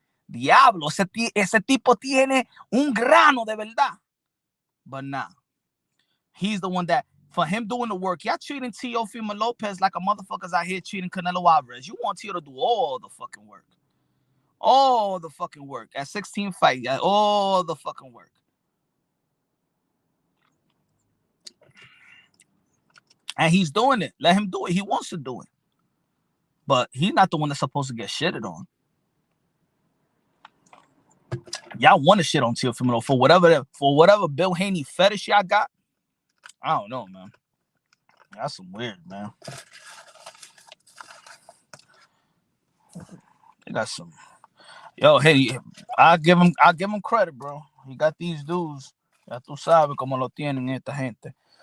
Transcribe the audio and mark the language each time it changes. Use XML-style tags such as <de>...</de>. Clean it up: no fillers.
<es>Diablo, ese tipo tiene un grano de verdad.</es> <en>But nah, he's the one that, for him doing the work, y'all treating Teofimo Lopez like a motherfuckers out here treating Canelo Alvarez. You want Teo to do all the fucking work. All the fucking work. At 16 fight, all the fucking work. And he's doing it. Let him do it. He wants to do it. But he's not the one that's supposed to get shitted on. Y'all want to shit on Teofimo for whatever Bill Haney fetish y'all got. I don't know, man. That's some weird, man. They got some. Yo, hey, I'll give him credit, bro. He got these dudes.</en> <es>Ya tú sabes cómo lo tienen esta gente.</es>